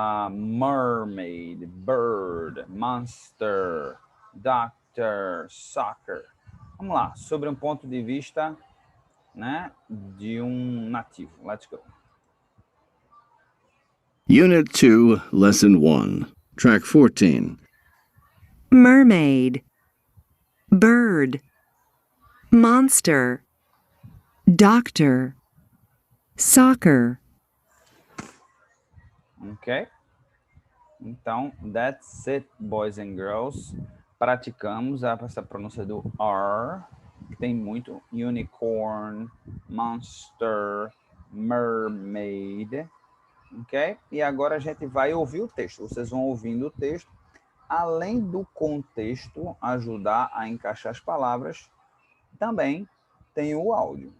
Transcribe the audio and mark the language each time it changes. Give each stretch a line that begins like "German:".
English: Mermaid, bird, monster, doctor, soccer.
Portuguese: Vamos lá, sobre um ponto de vista, né, de um nativo.
English: Let's go. Unit 2, Lesson 1, Track 14. Mermaid, bird, monster, doctor, soccer. Ok?
Portuguese: Então,
English: that's it, boys and girls.
Portuguese: Praticamos essa pronúncia do R, que tem muito unicorn, monster, mermaid. Ok? E agora a gente vai ouvir o texto. Vocês vão ouvindo o texto. Além do contexto ajudar a encaixar as palavras, também tem o áudio.